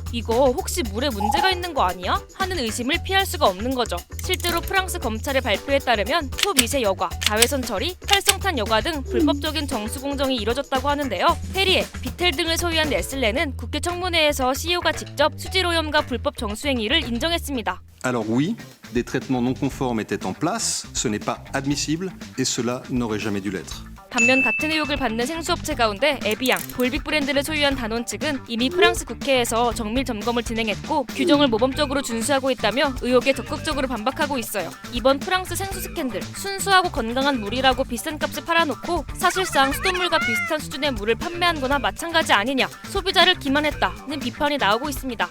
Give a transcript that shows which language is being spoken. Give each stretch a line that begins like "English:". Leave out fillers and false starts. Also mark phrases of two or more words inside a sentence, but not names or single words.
Korean: 이거 혹시 물에 문제가 있는 거 아니야? 하는 의심을 피할 수가 없는 거죠. 실제로 프랑스 검찰의 발표에 따르면 초미세 여과, 자외선 처리, 활성탄 여과 등 불법적인 정수 공정이 이뤄졌다고 하는데요. 페리에, 비텔 등을 소유한 네슬레는 국회 청문회에서 CEO가 직접 수질오염과 불법 정수 행위를 인정했습니다.
French: Alors oui, des traitements non conformes étaient en place, ce n'est pas admissible et cela n'aurait jamais dû l'être.
Korean: 반면 같은 의혹을 받는 생수업체 가운데 에비앙, 볼빅 브랜드를 소유한 다논 측은 이미 프랑스 국회에서 정밀 점검을 진행했고 규정을 모범적으로 준수하고 있다며 의혹에 적극적으로 반박하고 있어요. 이번 프랑스 생수 스캔들, 순수하고 건강한 물이라고 비싼 값에 팔아놓고 사실상 수돗물과 비슷한 수준의 물을 판매한 거나 마찬가지 아니냐, 소비자를 기만했다는 비판이 나오고 있습니다.